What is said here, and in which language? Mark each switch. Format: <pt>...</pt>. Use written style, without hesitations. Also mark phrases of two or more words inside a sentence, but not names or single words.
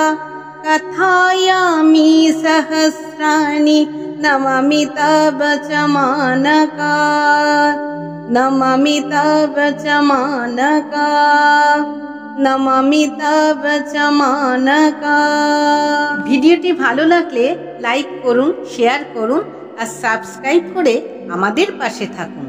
<sa>कथयामि सहस्राणि नमामि तव च मानका। नमामि तव च मानका। नमामि तव च मानका।</sa> <bn>ভিডিওটি ভালো লাগলে লাইক করুন, শেয়ার করুন আর সাবস্ক্রাইব করে আমাদের পাশে থাকুন।</bn>